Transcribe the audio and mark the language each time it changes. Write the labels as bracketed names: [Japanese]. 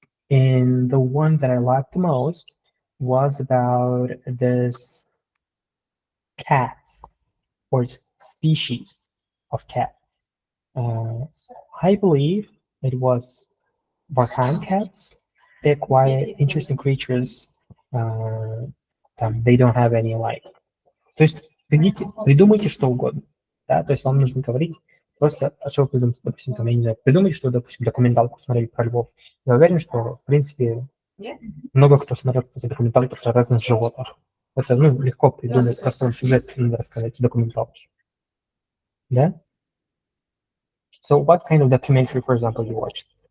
[English] And the one that I liked the most was about this cat or species of cat. I believe it was Barsan cats. They're quite interesting creatures. They don't have any like. [Russian] То есть придумайте что угодно, да, то есть вам нужно говорить просто, что вы придумаете, допустим, там, я не знаю, придумайте, что, допустим, документалку смотрели про львов. Я уверен, что, в принципе, много кто смотрел документалку про разных животных. Это, легко придумать, простой сюжет надо рассказать в документалке. Да? [English] So what kind of documentary, for example, you watched?